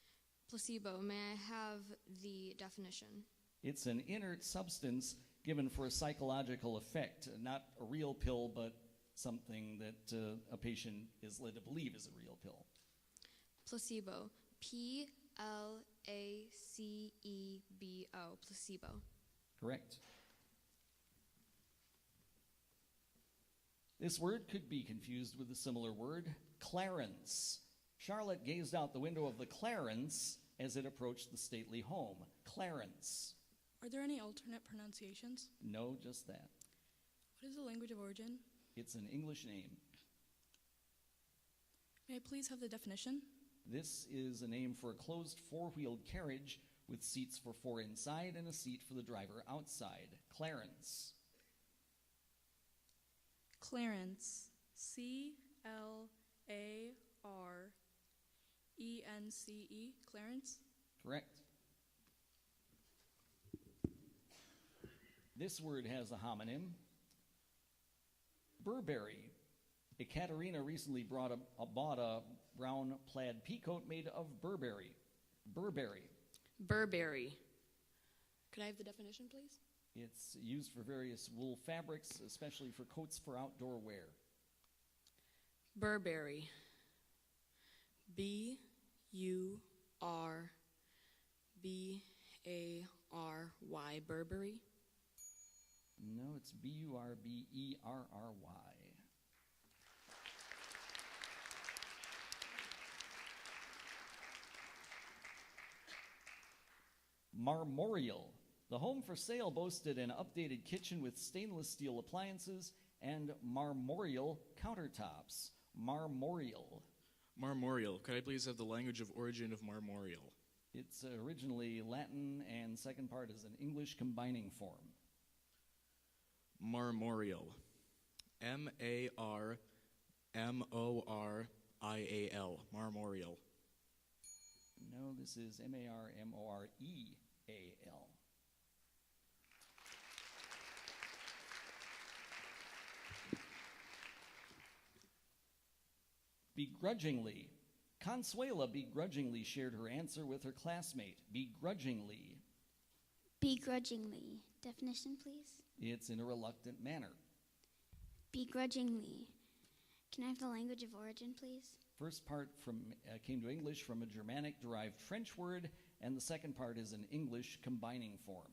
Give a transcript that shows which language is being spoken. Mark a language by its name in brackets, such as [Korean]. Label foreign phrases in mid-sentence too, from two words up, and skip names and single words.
[English] May I have the definition? It's an inert substance given for a psychological effect, not a real pill, but something that a patient is led to believe is a real pill. Placebo. P-L-A-C-E-B-O. Placebo. Correct. This word could be confused with a similar word, clarence. Charlotte gazed out the window of the Clarence as it approached the stately home. Clarence. Are there any alternate pronunciations? No, just that. What is the language of origin? It's an English name. May I please have the definition? This is a name for a closed four-wheeled carriage with seats for four inside and a seat for the driver outside. Clarence. Clarence. C-L-A-R-E-N-C-E. Clarence. Correct. This word has a homonym. Burberry. Ekaterina recently bought a brown plaid peacoat made of Burberry. Burberry. Burberry. Could I have the definition, please? It's used for various wool fabrics, especially for coats for outdoor wear. Burberry. B-U-R-B-A-R-Y. Burberry. No, it's B-U-R-B-E-R-R-Y. Marmorial. The home for sale boasted an updated kitchen with stainless steel appliances and marmorial countertops. Marmorial. Marmorial. Could I please have the language of origin of marmorial? It's originally Latin, and second part is an English combining form. Marmorial. M-A-R-M-O-R-I-A-L. Marmorial. No, this is M-A-R-M-O-R-E-A-L. Begrudgingly. Consuela begrudgingly shared her answer with her classmate. Begrudgingly. Begrudgingly. Definition, please. It's in a reluctant manner. Begrudgingly. Can I have the language of origin, please? First part came to English from a Germanic-derived French word, and the second part is an English combining form.